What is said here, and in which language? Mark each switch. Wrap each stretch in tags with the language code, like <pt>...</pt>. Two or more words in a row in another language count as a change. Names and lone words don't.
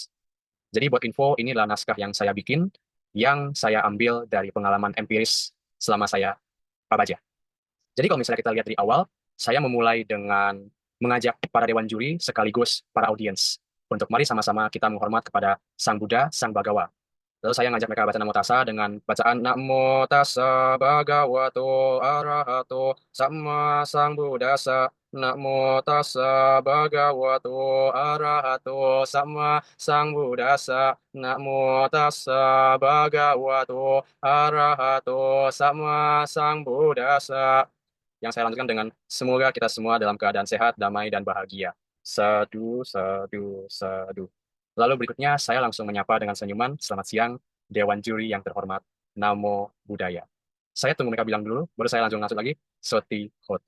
<id>Jadi buat info, ini adalah naskah yang saya bikin, yang saya ambil dari pengalaman empiris selama saya Pabaja. Jadi kalau misalnya kita lihat dari awal, saya memulai dengan mengajak para dewan juri sekaligus para audiens untuk mari sama-sama kita menghormat kepada Sang Buddha, Sang Bagawa. Lalu saya ngajak mereka baca</id> <pi>Namo Tassa dengan bacaan Namo Tassa Bhagavato Arahato Samma Sambuddhassa. Namo Tassa Bhagavato Arahato Samma Sambuddhassa. Namo Tassa Bhagavato Arahato Samma Sambuddhassa.</pi> <id>Yang saya lanjutkan dengan semoga kita semua dalam keadaan sehat, damai, dan bahagia.</id> <pi>Sadu, sadu, sadu.</pi> <id>Lalu berikutnya saya langsung menyapa dengan senyuman, selamat siang, Dewan Juri yang terhormat,</id> <pi>Namo Buddhaya.</pi> <id>Saya tunggu mereka bilang dulu, baru saya langsung lanjut lagi,</id> <pi>Soti Hotu.</pi>